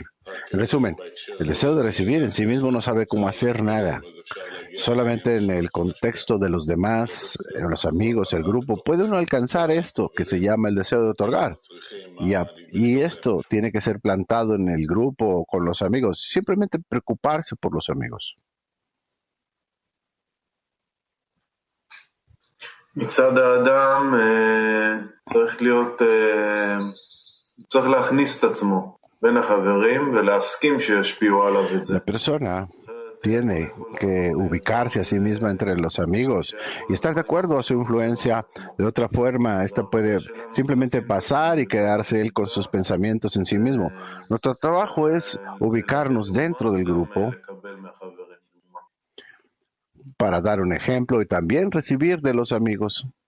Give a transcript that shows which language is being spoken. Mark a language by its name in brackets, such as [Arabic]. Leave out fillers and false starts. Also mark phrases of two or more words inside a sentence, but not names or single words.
[Spanish] En resumen, el deseo de recibir en sí mismo no sabe cómo hacer nada. Solamente en el contexto de los demás, los amigos, el grupo, puede uno alcanzar esto que se llama el deseo de otorgar. Y esto tiene que ser plantado en el grupo o con los amigos. Simplemente preocuparse por los amigos. [Hebrew] מצד האדם צריך להכניס את עצמו בין החברים ולהסכים שישפיעו עליו את זה. [Spanish] La persona tiene que ubicarse a sí misma entre los amigos y estar de acuerdo a su influencia. De otra forma, esta puede simplemente pasar y quedarse él con sus pensamientos en sí mismo. Nuestro trabajo es ubicarnos dentro del grupo para dar un ejemplo y también recibir de los amigos.